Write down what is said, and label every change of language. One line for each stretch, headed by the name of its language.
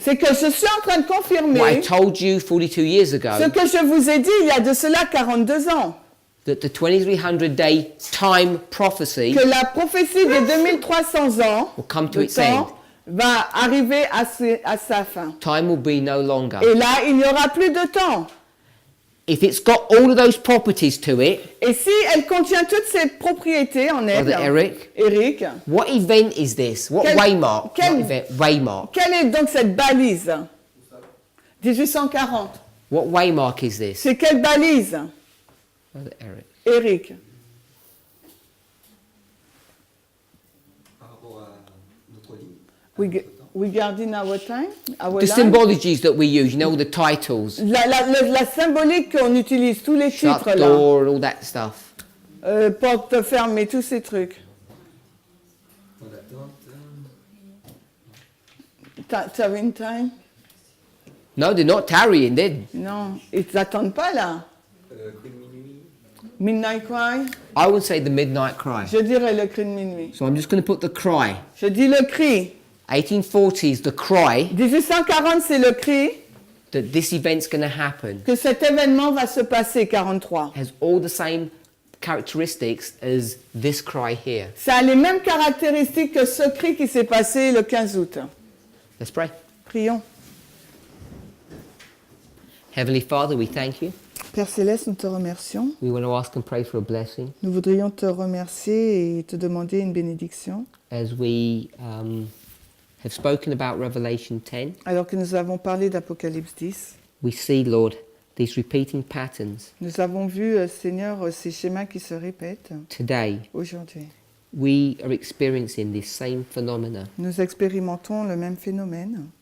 French: c'est que je suis en train de
English: what I
French: confirmer
English: told you 42 years ago,
French: ce que je vous ai dit il y a de cela 42 ans.
English: that the 2300-day time prophecy
French: Que la prophétie des 2300 ans
English: will come to
French: le
English: its end.
French: temps, va arriver à sa fin.
English: Time will be no longer.
French: Et là, il n'y aura plus de temps.
English: If it's got all of those properties to it,
French: Et si elle contient toutes ces propriétés en elle,
English: Brother Eric, Eric, what event is this? What
French: Quel-
English: waymark?
French: quel-
English: Not event, waymark.
French: quelle est donc cette balise? 1840.
English: What waymark is this?
French: C'est quelle balise,
English: Brother Eric. Eric?
French: Par rapport à notre livre.
English: Regarding our time, our The life? symbologies that we use, you know, all the titles,
French: La symbolique qu'on utilise, tous les
English: shut
French: titres là,
English: door, all that stuff.
French: porte fermée, tous ces trucs. En attente.
English: Tarrying time? No, they're not tarrying.
French: Non, ils n'attendent pas là. Cri de minuit.
English: Midnight cry? I would say the midnight cry.
French: Je dirais le cri de minuit.
English: So I'm just going to put the cry.
French: Je dis le cri.
English: 1840 is the cry
French: 1840, c'est le cri
English: that this event's going to happen.
French: que cet événement va se passer, 43.
English: Has all the same characteristics as this cry here.
French: Ça a les mêmes caractéristiques que ce cri qui s'est passé le 15 août.
English: Let's pray.
French: Prions.
English: Heavenly Father, we thank you.
French: Père Céleste, nous te remercions.
English: We want to ask and pray for a blessing
French: Nous voudrions te remercier et te demander une bénédiction.
English: as we have spoken about Revelation 10.
French: Alors que nous avons parlé d'Apocalypse 10,
English: We see, Lord, these repeating patterns.
French: nous avons vu, Seigneur, ces schémas qui se répètent
English: Today,
French: aujourd'hui.
English: we are experiencing this same phenomena
French: Nous expérimentons le même phénomène,